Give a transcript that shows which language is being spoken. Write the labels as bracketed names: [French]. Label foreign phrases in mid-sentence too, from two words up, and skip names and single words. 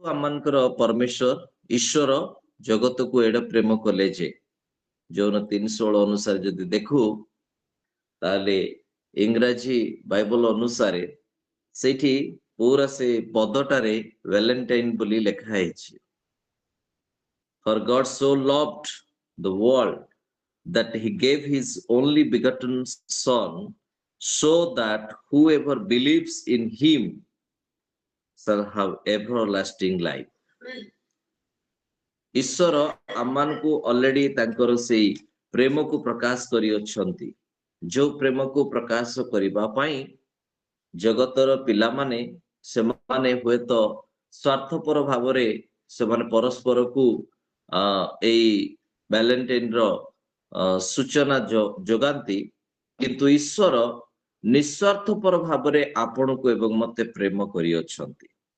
[Odia] ଆମମାନଙ୍କର ପରମେଶ୍ୱର ଈଶ୍ୱର ଜଗତକୁ ଏଡେ ପ୍ରେମ କଲେ ଯେ ଯୌନ 3:16 ଅନୁସାରେ ଯଦି ଦେଖୁ ତାହେଲେ ଇଂରାଜୀ ବାଇବଲ ଅନୁସାରେ ସେଇଠି ପୁରା ସେ ପଦଟାରେ ଭ୍ୟାଲେଣ୍ଟାଇନ ବୋଲି ଲେଖା ହେଇଛି। [English] For God so loved the world that he gave his only begotten son, so that whoever believes in him shall have everlasting life. [Odia] ଈଶ୍ୱର ଆମମାନଙ୍କୁ ଅଲରେଡି ତାଙ୍କର ସେଇ ପ୍ରେମକୁ ପ୍ରକାଶ କରିଅଛନ୍ତି, ଯୋଉ ପ୍ରେମକୁ ପ୍ରକାଶ କରିବା ପାଇଁ ଜଗତର ପିଲାମାନେ ସେମାନେ ହୁଏତ ସ୍ୱାର୍ଥପର ଭାବରେ ସେମାନେ ପରସ୍ପରକୁ ଏଇ ଭ୍ୟାଲେଣ୍ଟାଇନର ସୂଚନା ଯୋଗାନ୍ତି, କିନ୍ତୁ ଈଶ୍ୱର ନିଃସ୍ୱାର୍ଥପର ଭାବରେ ଆପଣଙ୍କୁ ଏବଂ ମତେ ପ୍ରେମ କରିଅଛନ୍ତି।